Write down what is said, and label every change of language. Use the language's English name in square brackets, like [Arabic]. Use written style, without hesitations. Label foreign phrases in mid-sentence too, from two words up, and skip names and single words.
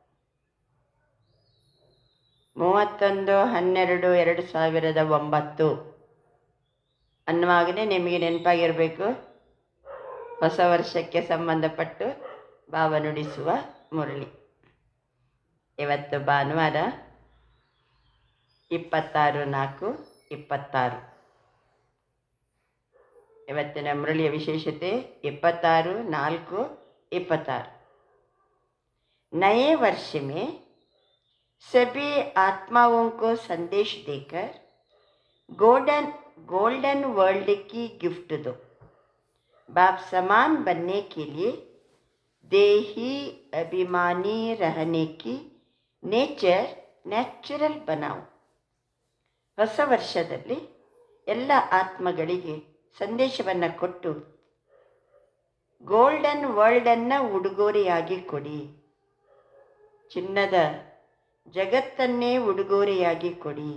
[Kannada] 31/12/2009 ಅನ್ನುವಾಗಲೇ ನಿಮಗೆ ನೆನಪಾಗಿರಬೇಕು, ಹೊಸ ವರ್ಷಕ್ಕೆ ಸಂಬಂಧಪಟ್ಟು ಭಾವ ನುಡಿಸುವ ಮುರಳಿ. ಇವತ್ತು ಭಾನುವಾರ 26/4/26. ಇವತ್ತಿನ ಮುರಳಿಯ ವಿಶೇಷತೆ 26/4/26. [Hindi] नए वर्ष में सभी आत्माओं को संदेश देकर [English] golden world [Hindi] की गिफ्ट दो. बाप समान बनने के लिए देही अभिमानी रहने की ನ್ಯಾಚುರಲ್ बनाओ. [Kannada] ಹೊಸ ವರ್ಷದಲ್ಲಿ ಎಲ್ಲ ಆತ್ಮಗಳಿಗೆ ಸಂದೇಶವನ್ನು ಕೊಟ್ಟು ಗೋಲ್ಡನ್ ವರ್ಲ್ಡನ್ನು ಉಡುಗೊರೆಯಾಗಿ ಕೊಡಿ. ಚಿನ್ನದ ಜಗತ್ತನ್ನೇ ಉಡುಗೊರೆಯಾಗಿ ಕೊಡಿ.